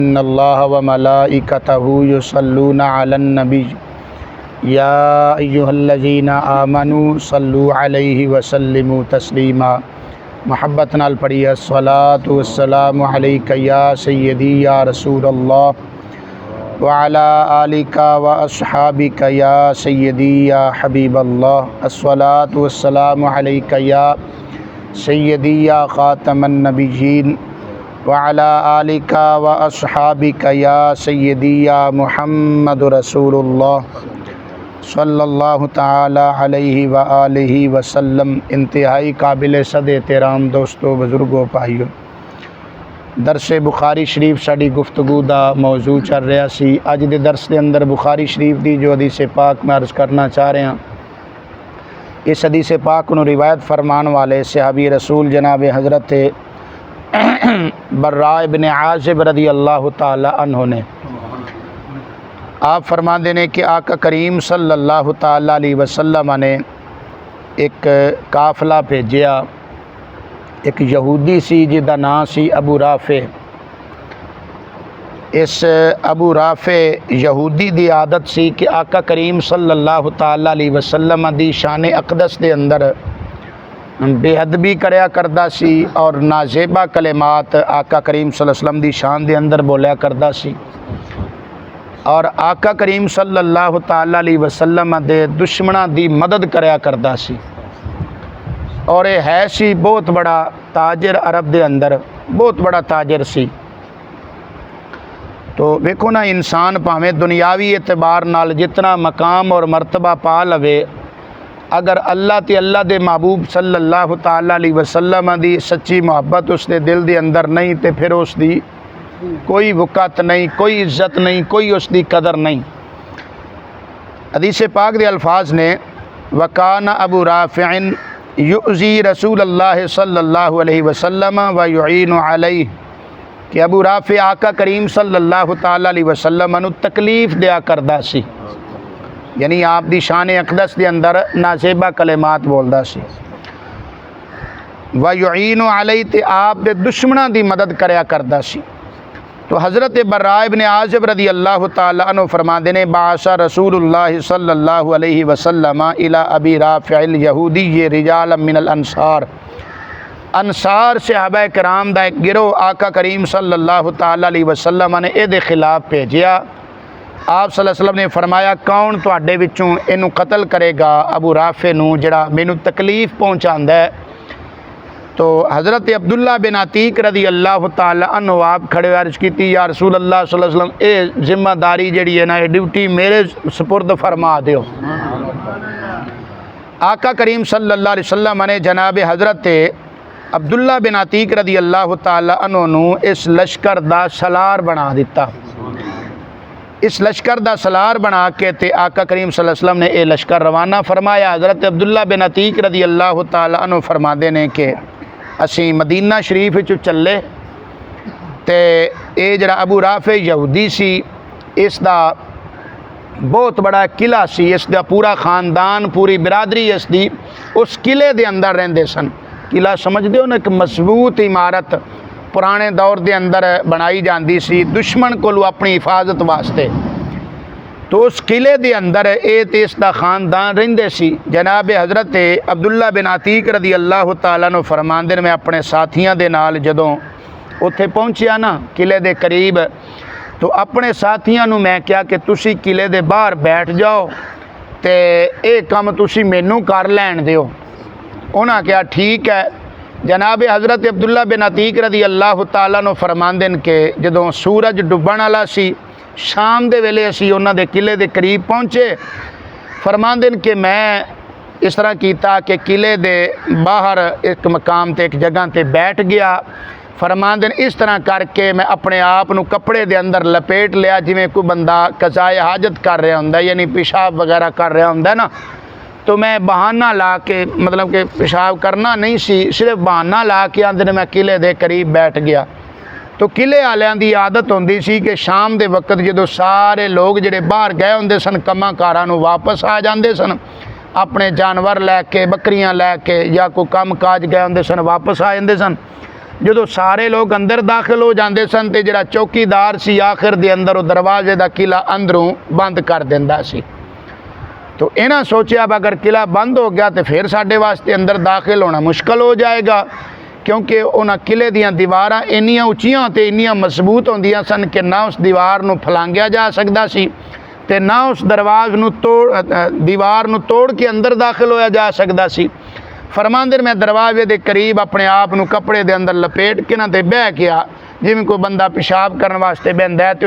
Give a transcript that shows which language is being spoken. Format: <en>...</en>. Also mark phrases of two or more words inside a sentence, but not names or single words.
<ar>إن الله وملائكته يصلون على النبي يا أيها الذين آمنوا صلوا عليه وسلموا تسليما.</ar> <pa>محبت نال پڑھیے</pa> <ar>الصلاة والسلام عليك يا سيدي يا رسول الله وعلى آلك وأصحابك يا سيدي يا حبيب الله. الصلاة والسلام عليك يا سيدي يا خاتم النبيين وعلى آلك وأصحابك يا سيدي يا محمد رسول الله صلى الله تعالى عليه وآله وسلم.</ar> <pa>انتہائی قابل صد احترام دوستو، بزرگو، بھائیو، درس بخاری شریف ساڈی گفتگو کا موضوع چل رہا سی. اج کے درس کے اندر بخاری شریف کی جو حدیث پاک میں عرض کرنا چاہ رہا، اس حدیث پاک کو روایت فرمان والے صحابی رسول جناب حضرت براء ابن عازب رضی اللہ تعالیٰ عنہ نے آپ فرماتے نے کہ آقا کریم صلی اللہ تعالیٰ علیہ وسلم نے اک قافلہ بھیجیا. اک یہودی سی جس کا نام سی ابو رافع. اس ابو رافع یہودی کی عادت سی کہ آقا کریم صلی اللہ تعالیٰ علیہ وسلم دی شان اقدس کے اندر بےادبی کریا کردا سی اور نازیبا کلمات آقا کریم صلی اللہ علیہ وسلم دی شان کے اندر بولیا کردا سی. اور آقا کریم صلی اللہ تعالیٰ علیہ وسلم دے دشمناں دی مدد کریا کردا سی. اور یہ ہے سی بہت وڈا تاجر، عرب دے اندر بہت وڈا تاجر سی. تو ویکھو نا، انسان بھاویں دنیاوی اعتبار نال جتنا مقام اور مرتبہ پا لوے، اگر اللہ تے اللہ دے محبوب صلی اللہ تعالیٰ علیہ وسلم دی سچی محبت اس کے دل دے اندر نہیں، تو فیر اس کی کوئی وقعت نہیں، کوئی عزت نہیں، کوئی اس کی قدر نہیں. حدیث پاک کے الفاظ نے</pa> <ar>وكان أبو رافع يؤذي رسول الله صلى الله عليه وسلم ويعين عليه,</ar> <pa>کہ ابو رافع آقا کریم صلی اللہ تعالیٰ علیہ وسلم نوں تکلیف دیا کردا سی، یعنی آپ دی شان اقدس کے اندر نازیبا کلمات بولدا سی.</pa> <ar>ويعين عليه,</ar> <pa>تے آپ دے دشمناں دی مدد کریا کردا سی. تو حضرت براء ابن عازب رضی اللہ تعالیٰ عنہ فرماتے نے</pa> <ar>بعث رسول الله صلى الله عليه وسلم إلى أبي رافع اليهودي رجالا من الأنصار.</ar> <pa>انصار صحابہ کرام دا اک گروہ آقا کریم صلی اللہ تعالیٰ علیہ وسلم نے ایہدے خلاف بھیجیا. آپ صلی اللہ علیہ وسلم نے فرمایا، کون تہاڈے وچوں اینوں قتل کرے گا، ابو رافع نوں جیہڑا مینوں تکلیف پہنچاندا ہے. تو حضرت عبداللہ بن عتیک رضی اللہ تعالیٰ عنہ آپ کھڑے عرض کی، یا رسول اللہ صلی اللہ علیہ وسلم, یہ ذمہ داری جیہڑی ہے نا، یہ ڈیوٹی میرے سپرد فرما دیو. آقا کریم صلی اللہ علیہ وسلم نے جناب حضرت عبداللہ بن عتیک رضی اللہ تعالیٰ عنہ نوں اس لشکر دا سالار بنا دتا. اس لشکر دا سالار بنا کے تے آقا کریم صلی اللہ علیہ وسلم نے یہ لشکر روانہ فرمایا. حضرت عبداللہ بن عتیک رضی اللہ تعالیٰ عنہ فرماتے نے کہ اسی مدینہ شریف چلے، تو یہ ذرا ابو رافع یہودی سی، اس کا بہت وڈا قلعہ سی، اس کا پورا خاندان، پوری برادری اس کی اس قلعے کے اندر رہندے سن. قلعہ سمجھتے ہو نا، اک مضبوط عمارت پرانے دور کے اندر بنائی جاتی سی دشمن کو اپنی حفاظت واسطے. تو اس قلعے کے اندر یہ تو اس کا خاندان رہندے سی. جناب حضرت عبداللہ بن عتیک رضی اللہ تعالیٰ نوں فرماندے نے، میں اپنے ساتھیوں کے نال جدوں اوتھے پہنچیا نا قلعے کے قریب، تو اپنے ساتھیوں نوں میں کیا کہ تسی قلعے کے باہر بیٹھ جاؤ، تو یہ کام تسی مینوں کر لین دیو. انہیں کیا ٹھیک ہے۔ جناب حضرت عبداللہ بن عتیک رضی اللہ تعالیٰ نوں فرماندے نے کہ جدوں سورج ڈبن والا سی، شام کے ویلے اسی انہوں نے قلعے کے قریب پہنچے. فرماندے نے کہ میں اس طرح کیا کہ قلعے کے باہر اک مقام تے اک جگہ تے بیٹھ گیا. فرماندے نے اس طرح کر کے میں اپنے آپ نوں کپڑے کے اندر لپیٹ لیا، جیویں کوئی بندہ قضائے حاجت کر رہا ہوندا، یعنی پیشاب وغیرہ کر رہا ہوندا نا. تو میں بہانہ لا کے، مطلب کہ پیشاب کرنا نہیں سی، صرف بہانہ لا کے آندے نے میں قلعے کے قریب بیٹھ گیا. تو قلعے والیاں دی عادت ہوندی سی کہ شام کے وقت جو سارے لوگ جیہڑے باہر گئے ہوندے سن کماں کاراں نوں واپس آ جاندے سن، اپنے جانور لے کے، بکریاں لے کے، یا کوئی کام کاج گئے ہوندے سن واپس آ جاندے سن. ਜਦੋਂ ਸਾਰੇ ਲੋਕ ਅੰਦਰ ਦਾਖਲ ਹੋ ਜਾਂਦੇ ਸਨ ਤੇ ਜਿਹੜਾ ਚੌਕੀਦਾਰ ਸੀ ਆਖਿਰ ਦੇ ਅੰਦਰ ਉਹ ਦਰਵਾਜ਼ੇ ਦਾ ਕਿਲਾ ਅੰਦਰੋਂ ਬੰਦ ਕਰ ਦਿੰਦਾ ਸੀ। تو انہیں سوچا اگر قلعہ بند ہو گیا تو فیر ساڈے واسطے اندر داخل ہونا مشکل ہو جائے گا، کیونکہ انہوں نے قلعے دیاں دیواراں اینیاں اچیاں تے اینیاں مضبوط ہوندیاں سن کہ نہ اس دیوار نوں پھلانگیا جا سکدا سی تے نہ اس دروازے نوں دیوار نوں توڑ کے اندر داخل ہویا جا سکدا سی. فرماندے میں دروازے کے قریب اپنے آپ نوں کپڑے کے اندر لپیٹ کے نا تے بہہ گیا جیویں کوئی بندہ پیشاب کرنے واسطے بہندا ہے.</pa>